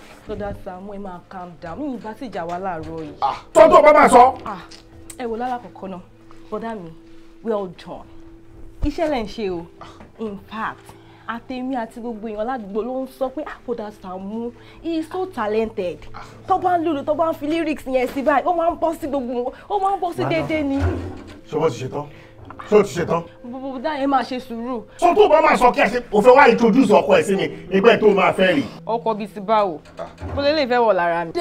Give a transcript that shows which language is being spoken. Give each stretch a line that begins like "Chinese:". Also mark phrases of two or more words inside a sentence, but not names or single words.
Yoruba: Brother Saamu ẹ máa
English: calm down.
Yoruba: Mi ìbá sì jà wá láàárọ̀ yìí. Tó bá máa sọ. Ẹ wò lára kọ̀ọ̀kan náà. Brother mi,
English: well done.
Yoruba: Iṣẹ́ lẹ̀ ń ṣe o.
English: In fact,
Yoruba: àtẹ̀mí àti gbogbo èèyàn ládùúgbò ló ń sọ pé Brother Saamu
English: he is so talented.
Yoruba: Tó bá ń lùlù, tó bá ń fi lyrics yẹn sí báyìí, ó máa ń bọ́ sí gbogbo, ó máa ń bọ́ sí déédéé ni. Ṣé wọ́n ti ṣe tán? Ṣé o ti ṣe tán? Bùbùdá yẹn máa ṣe sùúrù. Sọ tó bá máa sọ kí ẹ ṣe o fẹ́ wá introduce ọkọ ẹ̀ sí mi nígbà tó máa fẹ́ rí. Ọkọ bíi ti báwo? Mo lè fẹ́ wọ̀ lára mi.